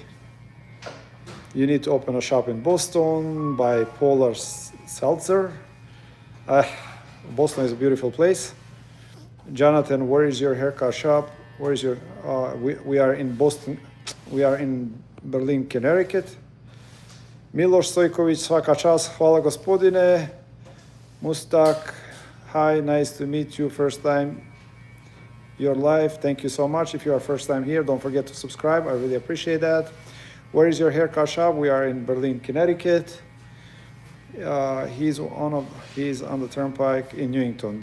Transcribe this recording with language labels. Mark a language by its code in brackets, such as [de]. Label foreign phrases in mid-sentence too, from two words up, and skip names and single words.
[en] You need to open a shop in Boston, buy Polar Seltzer. Boston is a beautiful place. Jonathan, where is your haircut shop? Where is your? We are in Boston. We are in Berlin, Connecticut. [sr] Miloš Stojković, svaka čast, hvala gospodine. [en] Mustak, hi, nice to meet you. First time you're live. Thank you so much. If you are first time here, don't forget to subscribe. I really appreciate that. Where is your haircut shop? We are in Berlin, Connecticut. He's on the turnpike in Newington.